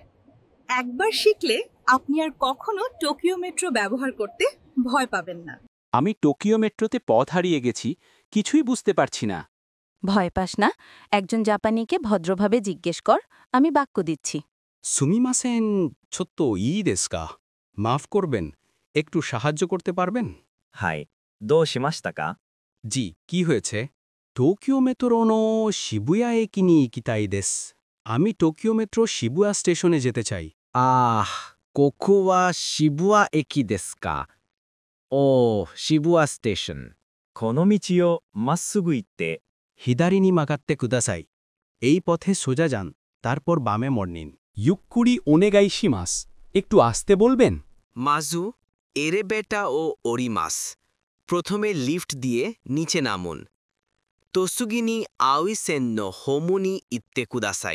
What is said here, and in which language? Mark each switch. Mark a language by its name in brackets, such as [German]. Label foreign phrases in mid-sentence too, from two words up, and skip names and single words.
[Bangla] একবার শিখলে আপনি আর কখনো টোকিও মেট্রো ব্যবহার করতে ভয় পাবেন না। আমি টোকিও মেট্রোতে পথ হারিয়ে গেছি, কিছুই বুঝতে পারছি না। ভয় পাস না, একজন জাপানিকে ভদ্রভাবে জিজ্ঞেস কর, আমি বাক্য দিচ্ছি। [Japanese] すみません、ちょっとですか, [Bangla] মাফ করবেন, একটু সাহায্য করতে পারবেন? [Japanese] はい。どうしましたか？ [Bangla] জি, কি হয়েছে? [Japanese] 東京メトロの渋谷駅に行きたいです. [Bangla] আমি টোকিও মেট্রো শিবুয়া স্টেশনে যেতে চাই। [Japanese] ここは渋谷駅ですか? [Bangla] ও, শিবুয়া স্টেশন। [Japanese] この道をまっすぐ行って、左に曲がってください. [Bangla] এই পথে সোজা যান, তারপর বামে মোড় নিন। [Japanese] ゆっくりお願いします, [Bangla] একটু আসতে বলবেন? [Japanese] まず、エレベーターを降ります. [Bangla] প্রথমে লিফট দিয়ে নিচে নামুন। [Japanese] 次にあい線のホームに行ってください.